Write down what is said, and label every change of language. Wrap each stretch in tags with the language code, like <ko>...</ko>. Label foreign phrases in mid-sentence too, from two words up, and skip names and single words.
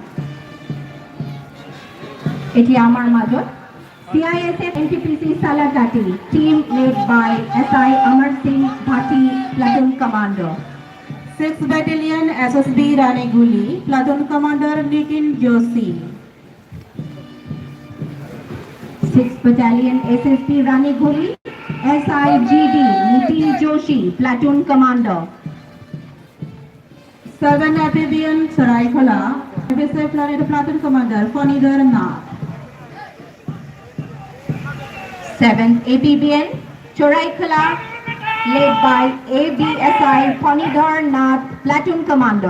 <en>Eti Amar Major, CISF NTPC Salakati, team led by SI Amar Singh Bhati, Platoon Commander. 6th Battalion SSB Ranighuli, Platoon Commander Nitin Joshi. 6th Battalion SSB Ranighuli, SIGD Nitin Joshi, Platoon Commander. 7 Amphibian Saraikala, FSA Florida Platoon Commander Fonidar Nath. 7th Amphibian Choraikala, led by ABSI Fonidar Nath, Platoon Commander.</en>